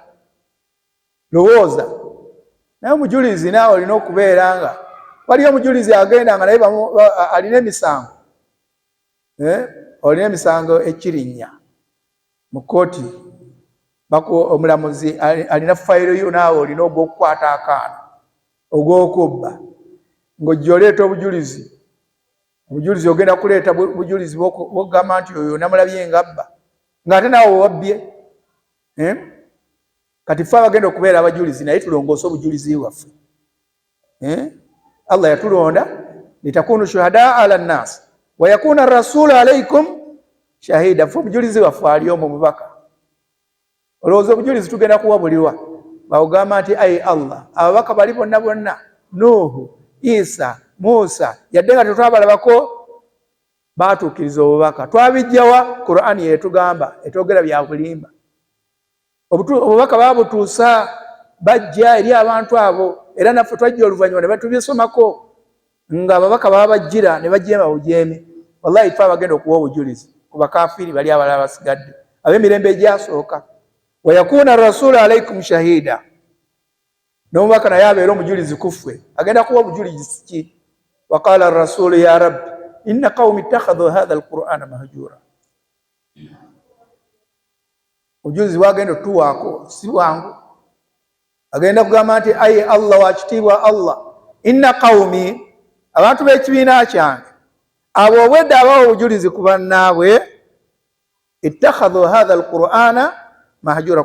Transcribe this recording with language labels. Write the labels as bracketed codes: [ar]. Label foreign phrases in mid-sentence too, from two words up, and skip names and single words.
[lg] Lowooza naye omujulizi naawe olina okubeera nga waliyo omujulizi agenda nga naye alina emisango, olina emisango ekirinnya mu kkooti, omulamuzi alina fayiro yo, naawe olina ogw'okukwata akaana, ogw'okubba, ng'ojja oleeta obujulizi. Obujulizi ogenda kuleeta bujulizi bw'okugamba nti oyo namulabye ng'abba, ng'ate naawe wabbye. Kati ffe abagenda okubeera abajulizi, naye tulongoose obujulizi bwaffe. Allah yatulonda [ar] لتكونوا شهداء على الناس ويكون الرسول عليكم شهيدا. [lg] Ffe obujulizi bwaffe ali omwo mubaka. Olowooza obujulizi tugenda kuwabulirwa bawugamba nti ayi Allah, ababaka bali bonna bonna, Nuhu, Isa, Musa, yadde nga tetwabalabako, baatuukiriza obubaka. Twabijjawa? Qur'ani yetugamba, etwogera bya bulimba. Obubaka babutuusa, bajja eri abantu abo, era naffe twajja oluvannyuma ne batubisomako, nga ababaka baba bajjira ne bajeema bujeeme. Wallahi ffe abagenda okuwa obujulizi ku bakafiiri bali abalala basigadde, ab'emirembe egyasooka. [ar] ويكون الرسول عليكم شهيدا, [lg] n'omubaka naye abeera omujulizi ku ffe. Agenda kuwa obujulizi ki? [ar] وقال الرسول يا رب إن قومي اتخذوا هذا القرآن مهجورا. [lg] Obujulizi bwagenda otuwaako si bwangu. Agenda kugamba nti ayi Allah, wakitiibwa Allah, [ar] إن قومي, [lg] abantu b'ekibiina kyange, abo obwedda abawo obujulizi ku bannaabwe [ar] اتخذوا هذا القرآن مهجورا.